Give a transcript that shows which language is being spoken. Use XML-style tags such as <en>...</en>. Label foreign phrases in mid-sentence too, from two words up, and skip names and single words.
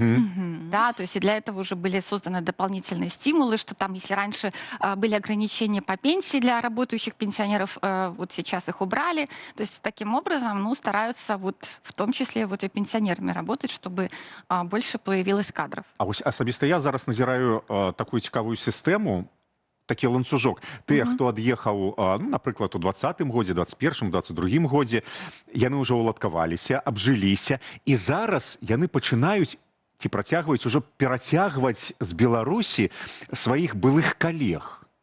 <ru>Да, то есть и для этого уже были созданы дополнительные стимулы, что там, если раньше были ограничения по пенсии для работающих пенсионеров, вот сейчас их убрали. То есть таким образом, ну, стараются вот в том числе вот и пенсионерами работать, чтобы больше появилось кадров.</ru> <be>А ось асабіста я зараз назіраю такую цікавую сістэму, такі ланцужок. Тыя, хто ад'ехаў, ну, напрыклад, у 20-м годзе, 21-м, 22-м годзе, яны ўжо ўладкаваліся, абжыліся, і зараз яны пачынаюць ці працягваюць ужо перацягваць з Беларусі сваіх былых калег.</be>